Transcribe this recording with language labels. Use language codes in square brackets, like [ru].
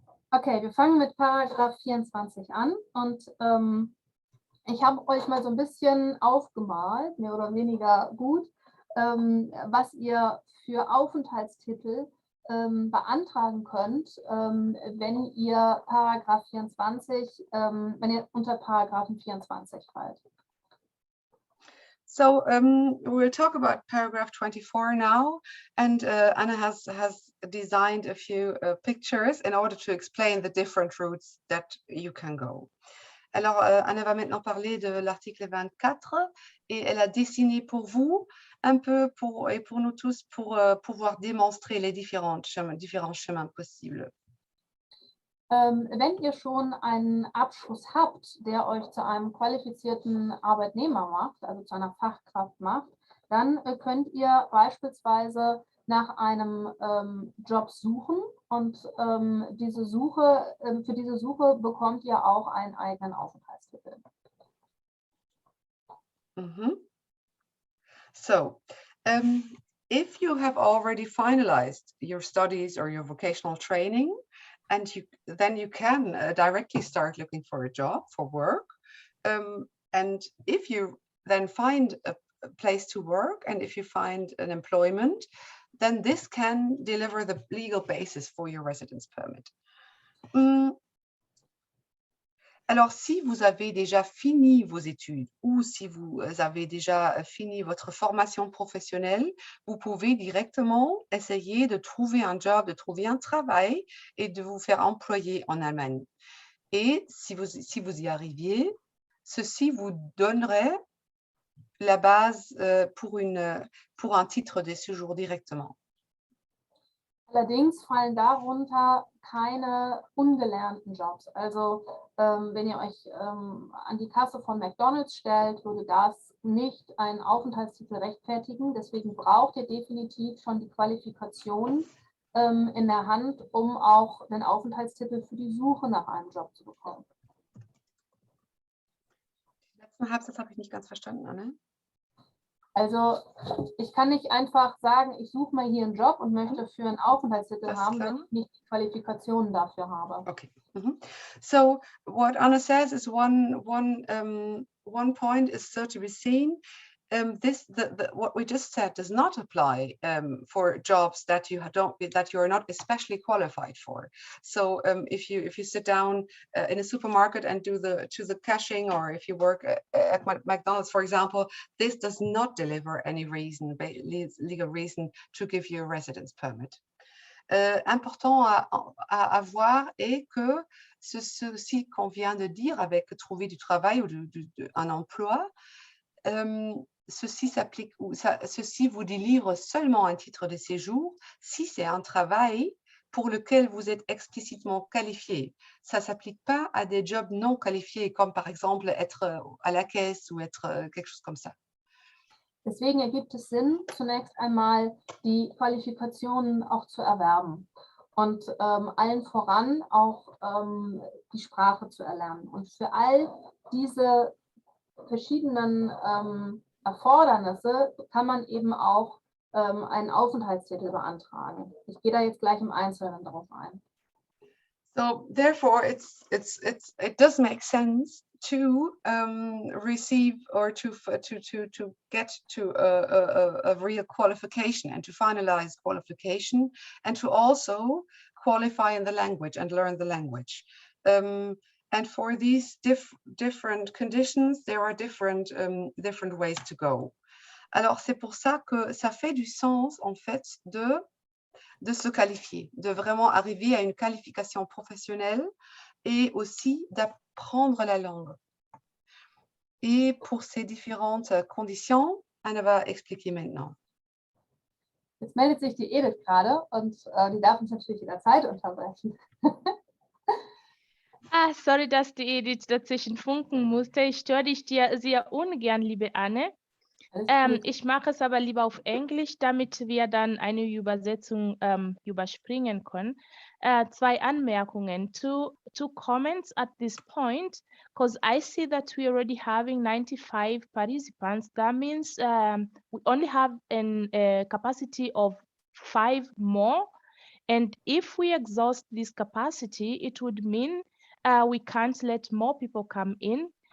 [de] Okay, wir fangen mit Paragraph 24 an und ich habe euch mal so ein bisschen aufgemalt, mehr oder weniger gut, was ihr für Aufenthaltstitel beantragen könnt, wenn ihr Paragraph 24, wenn ihr unter Paragraphen 24 fallt. [en] So we'll talk about paragraph 24 now, and Anna has designed a few pictures in order to explain the different routes that you can go. [fr] Alors, Anna va maintenant parler de l'article 24 et elle a dessiné pour vous un peu et pour nous tous pour pouvoir démontrer les différents chemins possibles. [de] Wenn ihr schon einen Abschluss habt, der euch zu einem qualifizierten Arbeitnehmer macht, also zu einer Fachkraft macht, dann könnt ihr beispielsweise nach einem Job suchen und diese Suche, für diese Suche bekommt ihr auch einen eigenen Aufenthaltstitel. Mhm. [en] So, if you have already finalized your studies or your vocational training, and then you can directly start looking for a job, for work. And if you then find a place to work, and if you find an employment, then this can deliver the legal basis for your residence permit. [fr] Alors, si vous avez déjà fini vos études ou si vous avez déjà fini votre formation professionnelle, vous pouvez directement essayer de trouver un job, de trouver un travail et de vous faire employer en Allemagne. Et si vous y arriviez, ceci vous donnerait la base pour un titre de séjour directement. [de] Allerdings fallen darunter keine ungelernten Jobs. Also wenn ihr euch an die Kasse von McDonald's stellt, würde das nicht einen Aufenthaltstitel rechtfertigen. Deswegen braucht ihr definitiv schon die Qualifikation in der Hand, um auch einen Aufenthaltstitel für die Suche nach einem Job zu bekommen. Den letzten Halbsatz habe ich nicht ganz verstanden, Anne. Also ich kann nicht einfach sagen, ich suche mal hier einen Job und möchte für einen Aufenthaltstitel haben, wenn ich nicht die Qualifikationen dafür habe. Okay. [en] So what Anna says is one point is so to be seen. What we just said does not apply for jobs that you are not especially qualified for. So if you sit down in a supermarket and do the cashing, or if you work at McDonald's, for example, this does not deliver any legal reason to give you a residence permit. [fr] Important à voir est que ceci qu'on vient de dire avec trouver du travail ou un emploi, ceci vous délivre seulement un titre de séjour si c'est un travail pour lequel vous êtes explicitement qualifié. Ça ne s'applique pas à des jobs non qualifiés, comme par exemple être à la caisse ou être quelque chose comme ça. [de] Deswegen ergibt es Sinn, zunächst einmal die Qualifikationen auch zu erwerben und allen voran auch die Sprache zu erlernen. Und für all diese verschiedenen Erfordernisse kann man eben auch einen Aufenthaltstitel beantragen. Ich gehe da jetzt gleich im Einzelnen darauf ein. [en] So therefore, it does make sense to receive or to get to a real qualification and to finalize qualification and to also qualify in the language and learn the language. And for these different conditions, there are different ways to go. [fr] Alors c'est pour ça que ça fait du sens en fait de se qualifier, de vraiment arriver à une qualification professionnelle et aussi d'apprendre la langue. Et pour ces différentes conditions, Anna va expliquer maintenant. [de] Jetzt meldet sich die Edith gerade und die darf uns natürlich jederzeit unterbrechen. Sorry, dass die Edith dazwischen funken musste. Ich störe dich sehr ungern, liebe Anne. Ich mache es aber lieber auf Englisch, damit wir dann eine Übersetzung überspringen können. 2 Anmerkungen, [en] two comments at this point, because I see that we are already having 95 participants. That means we only have a capacity of 5 more. And if we exhaust this capacity, it would mean we can't let more people come in.